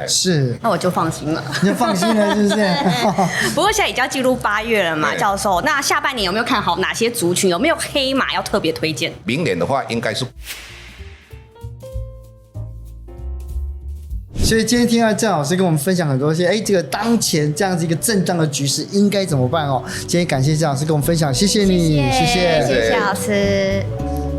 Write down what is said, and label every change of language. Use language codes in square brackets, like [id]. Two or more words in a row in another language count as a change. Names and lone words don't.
[zh] 是，那我就放心了，你就放心了，是不是？不過現在已經要進入8月了嘛，教授，那下半年有沒有看好哪些族群？有沒有黑馬要特別推薦？明年的話，應該是所以今天聽到鄭老師跟我們分享很多些，這個當前這樣子一個震盪的局勢應該怎麼辦哦？今天感謝鄭老師跟我們分享，謝謝你，謝謝謝謝老師。